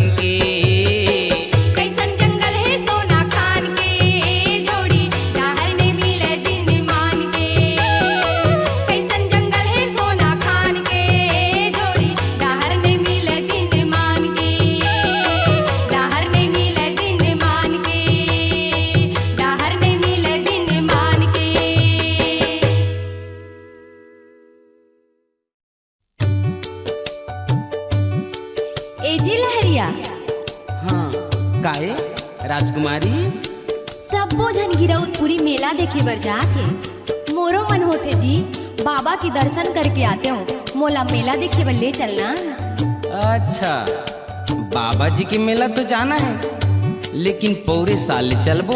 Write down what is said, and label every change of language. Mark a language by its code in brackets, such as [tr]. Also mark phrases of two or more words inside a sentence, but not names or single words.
[hne] कैसन जंगल है सोना खान के जोड़ी दाहर नहीं मिले दिन मान के कैसन जंगल है सोना खान के जोड़ी दाहर नहीं मिले दिन मान के दाहर नहीं मिले दिन मान के दाहर नहीं मिले दिन मान के। ए जी लहरिया हाँ काहे राजकुमारी? सबो झन गिरौदपुरी मेला देखे बर जाके मोरो मन होते जी बाबा के दर्शन करके आते हो मोला मेला देखे बर ले चलना। अच्छा बाबा जी के मेला तो जाना है लेकिन पूरे साल चलबो